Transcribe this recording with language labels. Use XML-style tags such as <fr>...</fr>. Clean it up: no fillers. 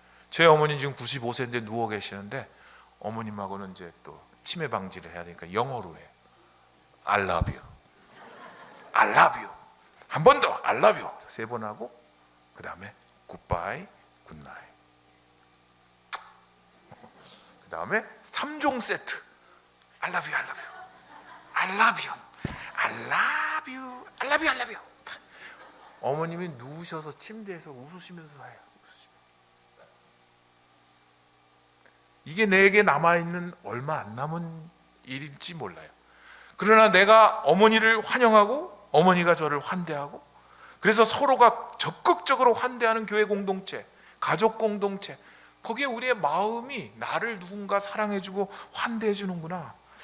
<ko>제 어머니 지금 95세인데 누워 계시는데 어머님하고는 이제 또 치매 방지를 해야 되니까 영어로 해요.</ko> <en>I love you, I love you.</en> <ko>한 번 더</ko> <en>I love you</en> <ko>3번 하고 그 다음에 굿바이, 굿나잇. 그 다음에 3종 세트.</ko> <en>I love you, I love you, I love you, I love you, I love you, I love you.</en> <ko>어머님이 누우셔서 침대에서 웃으시면서 해요. 이게 내게 남아있는 얼마 안 남은 일일지 몰라요. 그러나 내가 어머니를 환영하고 어머니가 저를 환대하고 그래서 서로가 적극적으로 환대하는 교회 공동체, 가족 공동체, 거기에 우리의 마음이 나를 누군가 사랑해주고 환대해주는구나.</ko>